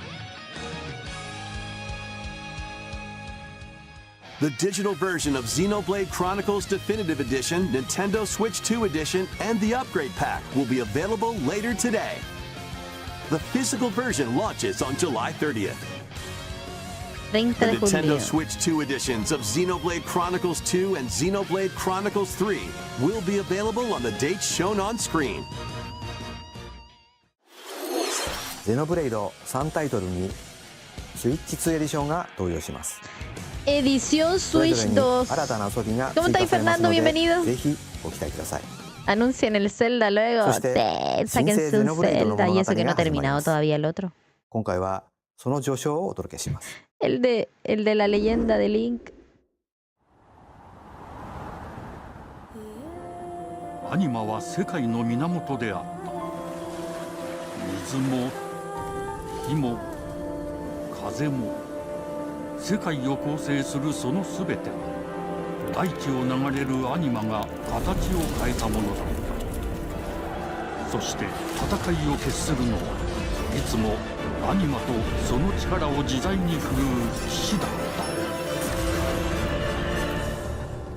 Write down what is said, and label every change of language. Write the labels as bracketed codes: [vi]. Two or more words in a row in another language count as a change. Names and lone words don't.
[en] The digital version of Xenoblade Chronicles Definitive Edition, Nintendo Switch 2 Edition, and the Upgrade Pack will be available later today. The physical version launches on July 30th. [es] 30 [en] The [es] de [en] Nintendo [es] julio. [en] Switch 2 editions of Xenoblade Chronicles 2 and Xenoblade Chronicles 3 will be available on the dates shown on screen. [ja] ゼノブレイド3タイトルにスイッチ2エディションが登場します。 [es] Edición [ja] それ [es] Switch [ja] ぞれに [es] 2. [ja] 新たな遊びが [es] ¿Cómo [ja] 追加 [es] estáis, [ja] されますの [es] Fernando? [ja] で、 [es] Bienvenido. [ja] ぜひご期待ください。 [es] Anuncien el Zelda luego. [ja] そして [es] Sáquense un [ja] Xenobladeの [es] Zelda. Y eso [ja] 物語 [es] que no [ja] が [es] ha [ja] 始まりま [es] terminado [ja] す。 [es] todavía el otro. [ja] 今回はその序章をお届けします。 [es] El de la leyenda de Link. [ja] アニマは世界の源であった。水も火も風も世界を構成するそのすべては大地を流れるアニマが形を変えたものだった。そして戦いを決するのはいつもアニマとその力を自在に振るう騎士だった。